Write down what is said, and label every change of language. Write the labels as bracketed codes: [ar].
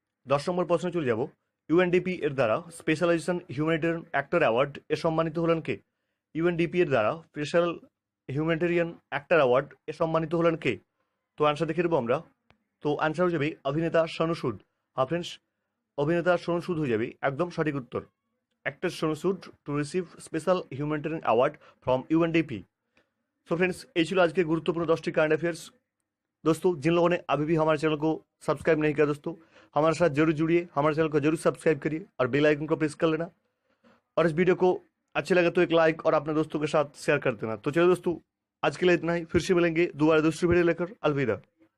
[bn] 10 নম্বর প্রশ্নে চলে যাব। ইউএনডিপি এর দ্বারা স্পেশালাইজেশন হিউম্যানিটেরিয়ান অ্যাক্টর অ্যাওয়ার্ড এ সম্মানিত হলেন কে? ইউএনডিপি এর দ্বারা স্পেশাল হিউম্যানিটেরিয়ান অ্যাক্টর অ্যাওয়ার্ড এ সম্মানিত হলেন কে? তো আনসার দেখে নেবো আমরা। তো আনসার হয়ে যাবে অভিনেতা সোনু সুদ। হ্যাঁ ফ্রেন্ডস, অভিনেতা সোনু সুদ হয়ে যাবে একদম সঠিক উত্তর। [en] Actor Sonu Sood to receive special humanitarian award from UNDP. So friends, [bn] ये ছিল আজকে গুরুত্বপূর্ণ 10টি কারেंट अफेयर्स। [hi] दोस्तों, जिन लोगों ने अभी भी हमारे चैनल को सब्सक्राइब नहीं किया, दोस्तों हमारे साथ जरूर जुड़िए, हमारे चैनल को जरूर सब्सक्राइब करिए और बेल आइकन को प्रेस कर लेना। और इस वीडियो को अच्छे लगे तो एक लाइक और अपने दोस्तों के साथ शेयर कर देना। तो चलो दोस्तों, आज के लिए इतना ही। फिर से मिलेंगे दोबारा दूसरी वीडियो लेकर। अलविदा।